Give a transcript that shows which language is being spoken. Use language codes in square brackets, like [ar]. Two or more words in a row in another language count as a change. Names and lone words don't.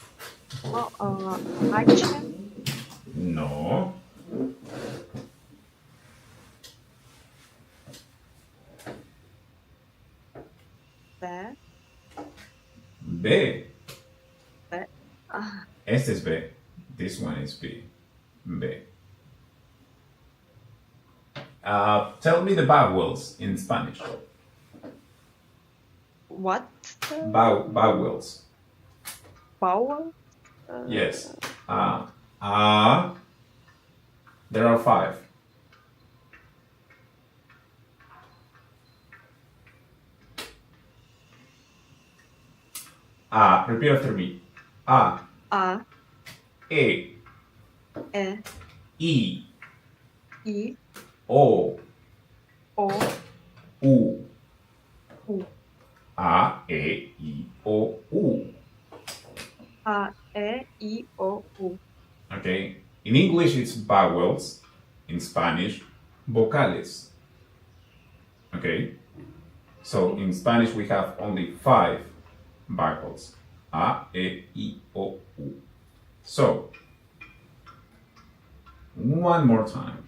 [en] H. No. B. B. B. [es] Este es B. [en] This one is B. B. Tell me the vowels in Spanish. What? Vowels. Vowel? Yes. There are 5. Repeat after me. A. [es] E. E. I. I. O. O. U. U. A. E. I. O. U. A. E. I. O. U. [en] Okay. In English, it's vowels. In Spanish, vocales. Okay. So in Spanish, we have only 5 vowels. [es] A, E, I, O, U. [en] So, one more time.